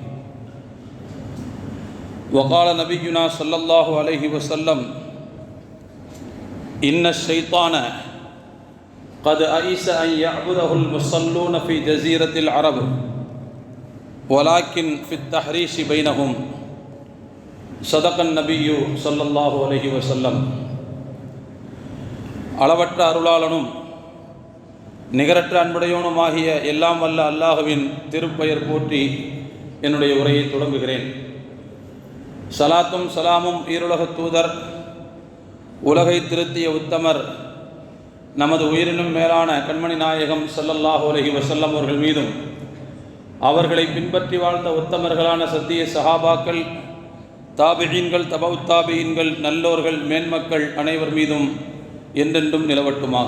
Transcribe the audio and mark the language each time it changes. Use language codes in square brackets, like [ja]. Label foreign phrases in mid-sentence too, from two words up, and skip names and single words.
[ar] وقال نبينا صلى الله عليه وسلم إن الشيطان قد أئس أن يعبده المصلون في جزيرة العرب ولكن في التحريش بينهم. صدق النبي صلى الله عليه وسلم. [ta] அளவற்ற அருளாளனும் நிகரற்ற அன்புடையோனுமாகிய எல்லாம் வல்ல அல்லாஹுவின் திருப்பெயர் போற்றி என்னுடைய உரையை தொடங்குகிறேன். சலாத்தும் சலாமும் ஈருலகத் தூதர் உலகை திருத்திய உத்தமர் நமது உயிரினும் மேலான கண்மணி நாயகம் [ar] صلى الله عليه وسلم [ta] அவர்கள் மீதும் அவர்களை பின்பற்றி வாழ்ந்த உத்தமர்களான சத்திய சஹாபாக்கள், தாபிஈன்கள், தபவுத் தாபிஈன்கள், நல்லோர்கள், மேன்மக்கள் அனைவர் மீதும் என்றென்றும் நிலவட்டுமாக.